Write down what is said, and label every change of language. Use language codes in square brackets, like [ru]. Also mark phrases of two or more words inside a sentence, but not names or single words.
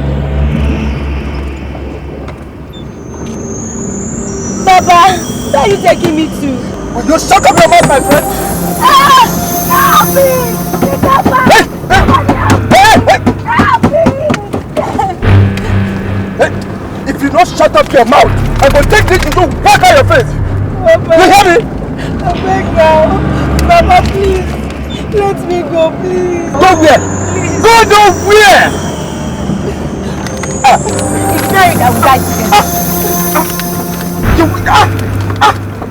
[en] Baba, where are you taking me to? Will you shut up your mouth, my friend? Help me! Baba! If you don't shut up your mouth, I will take this into whack out your face. Baba, You hear me? I beg now. Baba, please. Let me go, please. Go where? Please. Go nowhere! It's married that we die together.